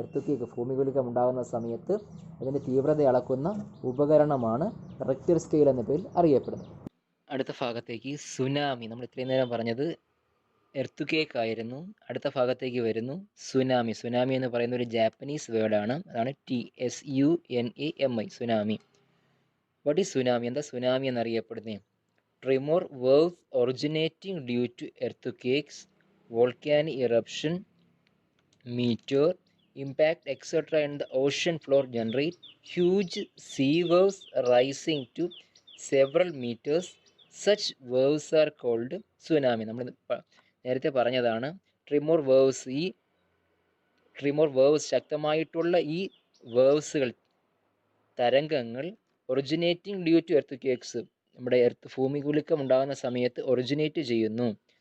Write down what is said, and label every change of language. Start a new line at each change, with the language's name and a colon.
Malayalam: എർത്തുക്കേക്ക് ഭൂമികുലുക്കം ഉണ്ടാകുന്ന സമയത്ത് അതിൻ്റെ തീവ്രത അളക്കുന്ന ഉപകരണമാണ് റെക്ടർ സ്കെയിൽ എന്ന പേരിൽ അറിയപ്പെടുന്നത്. അടുത്ത ഭാഗത്തേക്ക് സുനാമി. നമ്മൾ ഇത്രയും നേരം പറഞ്ഞത് എർത്തുക്കേക്ക് ആയിരുന്നു. അടുത്ത ഭാഗത്തേക്ക് വരുന്നു സുനാമി. സുനാമി എന്ന് പറയുന്ന ഒരു ജാപ്പനീസ് വേർഡാണ്. അതാണ് TSUNAMI, tsunami.
English: What is tsunami?
Malayalam: എന്താ സുനാമി എന്നറിയപ്പെടുന്നത്?
English: Tremor waves originating due to earthquakes, volcanic eruption, meteor impact, etc. in the ocean floor generate huge sea waves rising to several meters. Such waves are called tsunami.
Malayalam: നമ്മൾ നേരത്തെ പറഞ്ഞതാണ് ട്രിമോർ waves. ഈ ട്രിമോർ waves, ശക്തമായിട്ടുള്ള ഈ വേവ്സുകൾ, തരംഗങ്ങൾ,
English: originating due to earth
Malayalam: നമ്മുടെ ഭൂമികുലുക്കം ഉണ്ടാകുന്ന സമയത്ത് ഒറിജിനേറ്റ് ചെയ്യുന്നു.